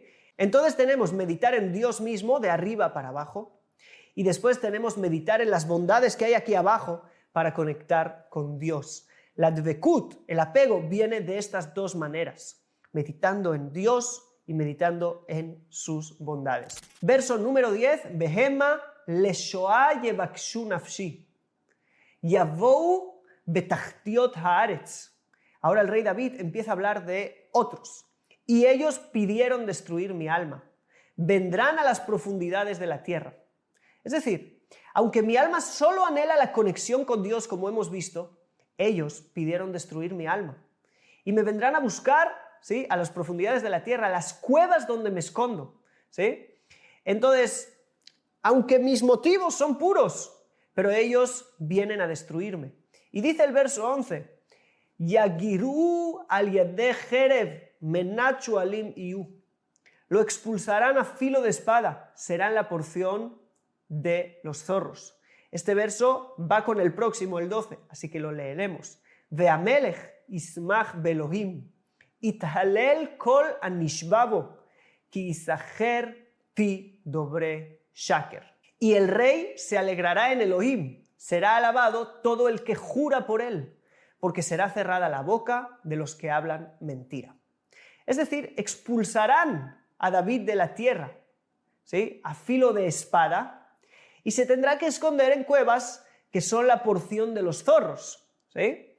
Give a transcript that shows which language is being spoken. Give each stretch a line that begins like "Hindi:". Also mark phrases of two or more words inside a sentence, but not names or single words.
Spanish: Entonces tenemos meditar en Dios mismo de arriba para abajo y después tenemos meditar en las bondades que hay aquí abajo para conectar con Dios. La dvekut, el apego, viene de estas dos maneras, meditando en Dios y meditando en sus bondades. Verso número 10,
Hebrew: והמה לשואה יבקשו נפשי יבאו בתחתיות הארץ.
Spanish: Ahora el rey David empieza a hablar de otros. Y ellos pidieron destruir mi alma. Vendrán a las profundidades de la tierra. Es decir, aunque mi alma solo anhela la conexión con Dios, como hemos visto, ellos pidieron destruir mi alma. Y me vendrán a buscar, ¿sí?, a las profundidades de la tierra, a las cuevas donde me escondo, ¿sí? Entonces, aunque mis motivos son puros, pero ellos vienen a destruirme. Y dice el verso 11,
Hebrew: יגירהו על ידי חרב מנת שעלים יהיו.
Spanish: Lo expulsarán a filo de espada, serán la porción de los zorros. Este verso va con el próximo, el 12, así que lo leeremos.
Hebrew: והמלך ישמח באלהים יתהלל כל הנשבע בו כי יסכר פי דוברי שקר.
Spanish: Y el rey se alegrará en Elohim, será alabado todo el que jura por él, porque será cerrada la boca de los que hablan mentira. Es decir, expulsarán a David de la tierra, ¿sí?, a filo de espada, y se tendrá que esconder en cuevas que son la porción de los zorros, ¿sí?